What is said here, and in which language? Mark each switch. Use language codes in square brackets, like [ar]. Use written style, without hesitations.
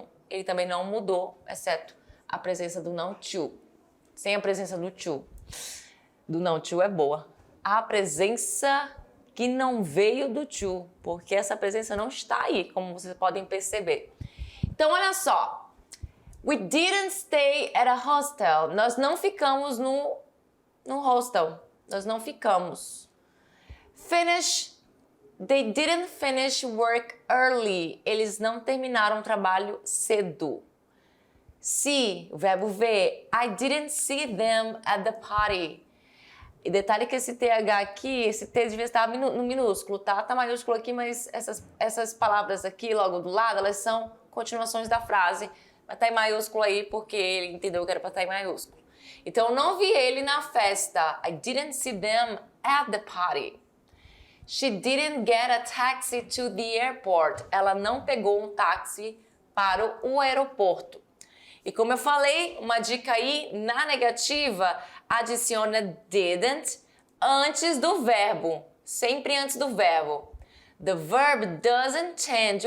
[pt] Ele também não mudou, exceto a presença do não to. Sem a presença do to. Do não to é boa. A presença que não veio do to, porque essa presença não está aí, como vocês podem perceber. Então, olha só. [en] We didn't stay at a hostel. [pt] Nós não ficamos no hostel. Nós não ficamos. Finish. [en] They didn't finish work early. [pt] Eles não terminaram o trabalho cedo. [en] See, [pt] o verbo ver. [en] I didn't see them at the party. [pt] E detalhe que esse TH aqui, esse T devia estar no minúsculo, tá? Tá maiúsculo aqui, mas essas palavras aqui, logo do lado, elas são continuações da frase. Mas tá em maiúsculo aí porque ele entendeu que era pra estar em maiúsculo. Então, eu não vi ele na festa. [en] I didn't see them at the party. She didn't get a taxi to the airport. [pt] Ela não pegou um táxi para o aeroporto. E como eu falei, uma dica aí, na negativa, adiciona didn't antes do verbo. Sempre antes do verbo. [en] The verb doesn't change.